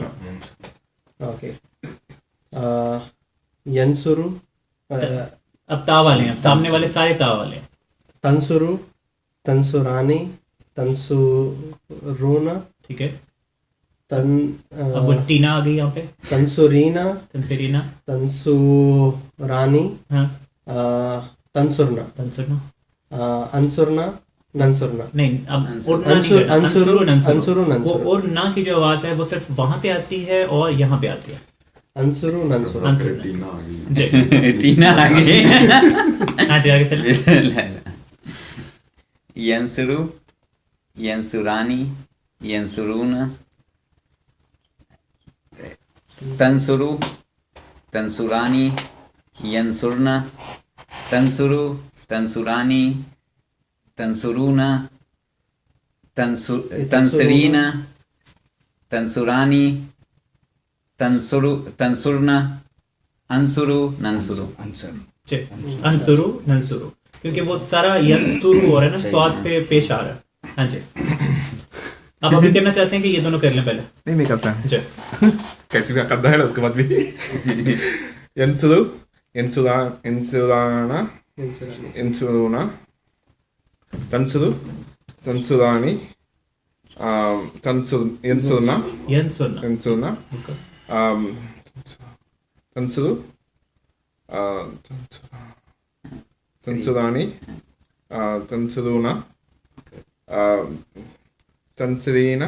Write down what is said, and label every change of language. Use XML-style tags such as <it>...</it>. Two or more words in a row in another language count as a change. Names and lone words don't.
<ur>اوکے. ینسرو، اب تا والے ہیں، سامنے والے سارے تا والے ہیں. تنسرو، تنسرانی، تنسرونا، ٹھیک ہے. تن اب وہ ٹینا آ گئی یہاں پہ. تنسرینا، تنسرینا، تنسورانی، ہاں، تنسرنا، تنسرنا، انسرنا، ننسرنا. نہیں، اب اڑنا نہیں کرنا. انسرو، ننسرو. انسرو، وہ ننسرو. اور نہ کی جو آواز ہے وہ صرف وہاں پہ آتی ہے اور یہاں پہ آتی ہے. انسرو، ننسرو. جی، ٹینا آگے. ہاں جی، آگے چلیں. ینسرو، ینسرانی، ینسرونا، تنسرو، تنسرانی، ینسرنا، تنسرو، تنسرانی، تنسرونا، تنسرینا، تنسرانی، تنسرنا، انسرو، ننسرو. جی، انسرو، ننسرو، کیونکہ وہ سارا ینسرو ہو رہا ہے نا، سواد پہ پیش آ رہا ہے. ہاں جی، آپ ابھی کہنا چاہتے ہیں کہ یہ دونوں کر لیں پہلے؟ نہیں، میں کرتا ہے. جی، کیسی بھی کرتا ہے نا اس کے بعد بھی. ینسرو، ینسرانا، ینسرونا، تنسرو، تنسرانی، ینسرنا، ینسرنا، ینسرنا، تنسرو، تنسرانی، تنسرونا، تنسرینا،</ur>